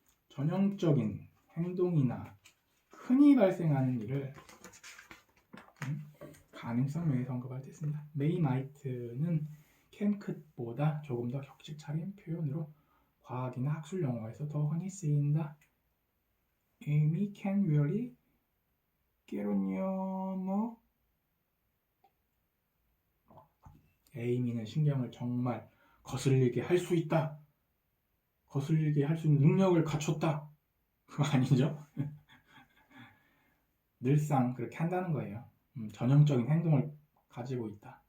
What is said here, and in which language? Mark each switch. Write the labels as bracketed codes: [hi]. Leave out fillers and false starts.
[ko] 전형적인 행동이나 흔히 발생하는 일을 가능성 외에서 언급할 때 씁니다. may, might는 can, could보다 조금 더 격식 차린 표현으로 과학이나 학술 용어에서 더 흔히 쓰인다. [en] Amy can really get on your nerve. [ko] 에이미는 신경을 정말 거슬리게 할 수 있다. 거슬리게 할 수 있는 능력을 갖췄다. 그거 아니죠? 늘상 그렇게 한다는 거예요. 전형적인 행동을 가지고 있다.